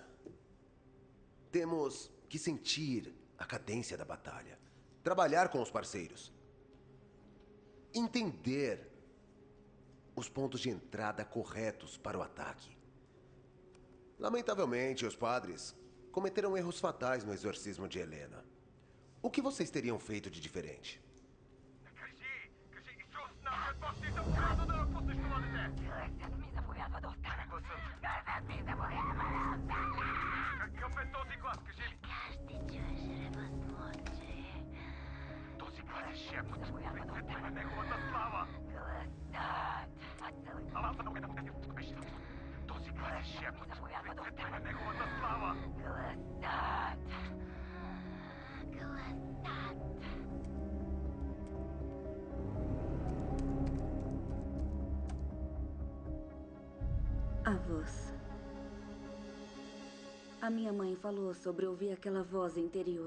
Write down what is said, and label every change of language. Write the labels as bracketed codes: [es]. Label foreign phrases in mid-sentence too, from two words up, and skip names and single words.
[pt] Temos que sentir a cadência da batalha, trabalhar com os parceiros, entender os pontos de entrada corretos para o ataque. Lamentavelmente, os padres cometeram erros fatais no exorcismo de Helena. O que vocês teriam feito de diferente? [bg] Какъв е този глас, кажи ли? Ще чуеш ревът му, отче. Този глас е шепот. Прикрепва неговата слава. Този глас е шепот. Прикрепва неговата слава. [pt] A voz. A minha mãe falou sobre ouvir aquela voz interior.